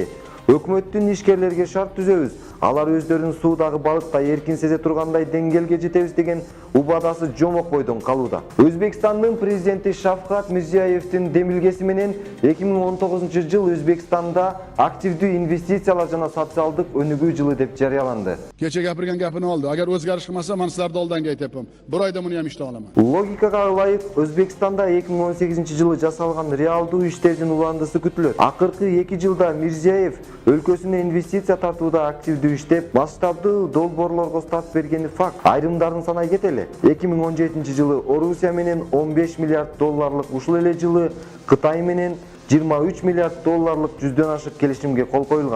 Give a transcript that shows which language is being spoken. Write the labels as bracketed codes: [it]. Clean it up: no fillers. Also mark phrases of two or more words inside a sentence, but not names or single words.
[ky] Өкмөттүн ишкерлерге шарт түзөбүз, алар өздөрүн суудагы балыктай эркин сезе тургандай деңгээлге жетебиз деген убадасы жомок бойдон калууда. Өзбекстандын президенти Шавкат Мирзиёевдин демилгеси менен 2019-жыл Өзбекстанда активдүү инвестициялар жана социалдык өнүгүү жылы деп жарыяланды. [uz] Kecha gapirgan gapini oldi. Agar o'zgarish qilmasa, men sizlarni oldinga aytyapman. Bir oyda buni ham ishla olaman. [ky] Логикага ылайык, Өзбекстанда 2018-жылы жасалган реалдуу иштердин уландысы күтүлөт. Акыркы 2 жылда Мирзиёев өлкөсүнө инвестиция тартууда активдүү иштеп, масштабдуу долбоорлорго старт бергени факт. Айрымдарын санай кетели. 2017-жылы Орусия менен 15 миллиард долларлык, ушул эле жылы Кытай менен 23 миллиард долларлык жүздөн ашык келишимге кол коюлган.